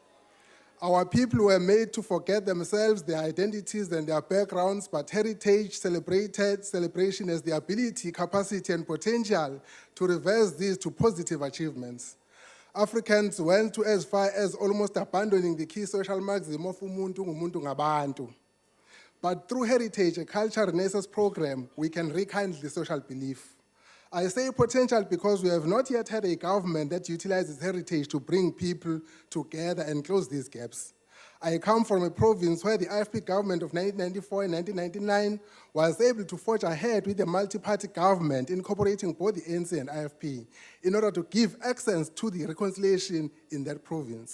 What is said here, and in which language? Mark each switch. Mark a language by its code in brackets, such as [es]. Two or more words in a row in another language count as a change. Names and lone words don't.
[en] Our people were made to forget themselves, their identities, and their backgrounds, but heritage celebration has the ability, capacity, and potential to reverse these to positive achievements. Africans went to as far as almost abandoning the key social maxim of [zu] umuntu ngumuntu ngabantu. [en] But through heritage, a culture renaissance program, we can rekindle the social belief. I say potential because we have not yet had a government that utilizes heritage to bring people together and close these gaps. I come from a province where the IFP government of 1994 and 1999 was able to forge ahead with a multi-party government incorporating both the ANC and IFP in order to give access to the reconciliation in that province.